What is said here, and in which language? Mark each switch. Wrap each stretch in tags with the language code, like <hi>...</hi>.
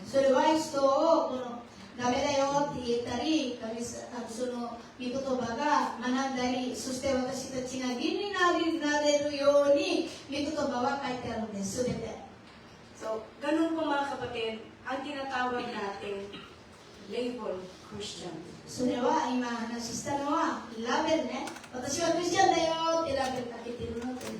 <ja>それは人をこのダメだよって言ったりその御言葉が学んだりそして私たちが義になれるように御言葉は書いてあるんです全て。</ja> <tl>So, ganun po mga kapatid, ang tinatawag natin label Christian.</tl> <ja>それは今話したのはラベルね。私はクリスチャンだよってラベルかけてるのと。</ja>